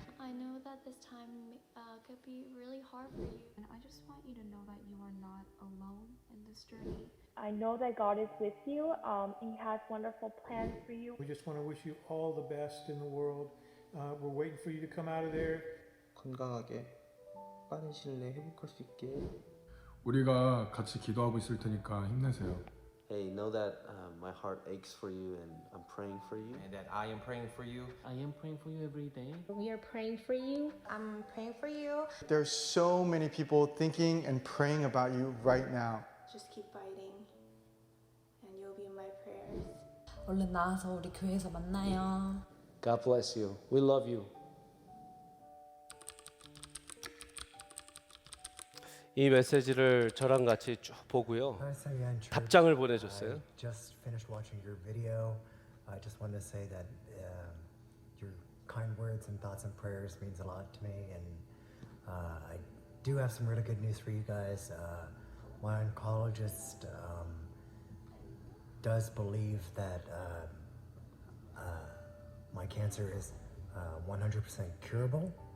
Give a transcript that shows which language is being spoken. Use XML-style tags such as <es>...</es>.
<en>I know that this time could be really hard for you. And I just want you to know that you are not alone in this journey. I know that God is with you. He has wonderful plans for you. We just want to wish you all the best in the world. We're waiting for you to come out of there.</en> <ko>건강하게 빠른 시일 내에 회복할 수 있게. 우리가 같이 기도하고 있을 테니까 힘내세요.</ko> <en>Hey, know that my heart aches for you and I'm praying for you. And that I am praying for you. I am praying for you every day. We are praying for you. I'm praying for you. There's so many people thinking and praying about you right now. Just keep fighting, and you'll be in my prayers.</en> <ko>얼른 나와서 우리 교회에서 만나요.</ko> <en>God bless you. We love you.</en> <ko>이 메시지를 저랑 같이 쭉 보고요. 답장을 보내줬어요.</ko> <en>I just finished watching your video. I just wanted to say that your kind words and thoughts and prayers means a lot to me, and I do have some really good news for you guys. My oncologist does believe that my cancer is 100% curable.</en>